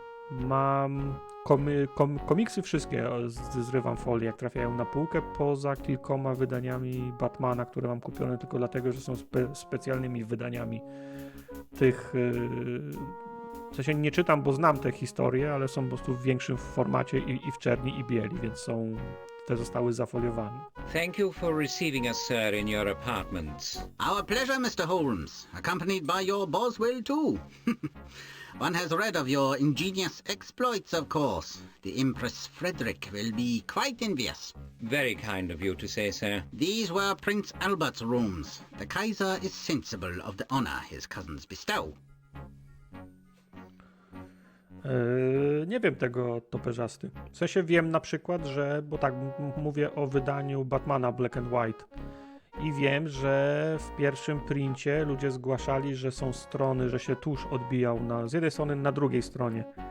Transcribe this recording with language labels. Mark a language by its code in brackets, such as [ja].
[pl] Mam komiksy wszystkie, zrywam folię, jak trafiają na półkę, poza kilkoma wydaniami Batmana, które mam kupione tylko dlatego, że są specjalnymi wydaniami tych... W sensie nie czytam, bo znam te historie, ale są po prostu w większym formacie i w czerni i bieli, więc te zostały zafoliowane. [en] Thank you for receiving us, sir, in your apartments. Our pleasure, Mr. Holmes, accompanied by your Boswell too. One has read of your ingenious exploits, of course. The Empress Frederick will be quite envious. Very kind of you to say so. These were Prince Albert's rooms. The Kaiser is sensible of the honor his cousins bestow. [pl] Nie wiem tego toperzasty. W sensie wiem na przykład, że, bo tak mówię o wydaniu Batmana Black and White i wiem, że w pierwszym princie ludzie zgłaszali, że są strony, że się tusz odbijał z jednej strony, na drugiej stronie.